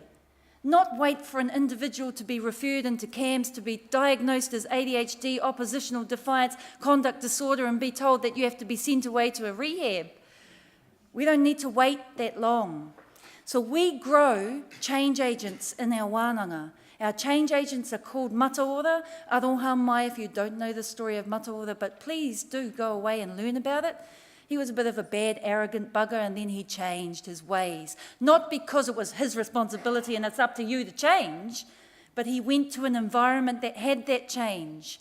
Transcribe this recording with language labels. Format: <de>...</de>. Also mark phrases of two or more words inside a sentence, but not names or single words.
<en>Not wait for an individual to be referred into CAMS, to be diagnosed as ADHD, oppositional defiance, conduct disorder, and be told that you have to be sent away to a rehab. We don't need to wait that long. So we grow change agents in our wānanga. Our change agents are called Mataora.</en> <mi>Aroha mai</mi> <en>if you don't know the story of Mataora, but please do go away and learn about it. He was a bit of a bad, arrogant bugger, and then he changed his ways. Not because it was his responsibility and it's up to you to change, but he went to an environment that had that change.</en>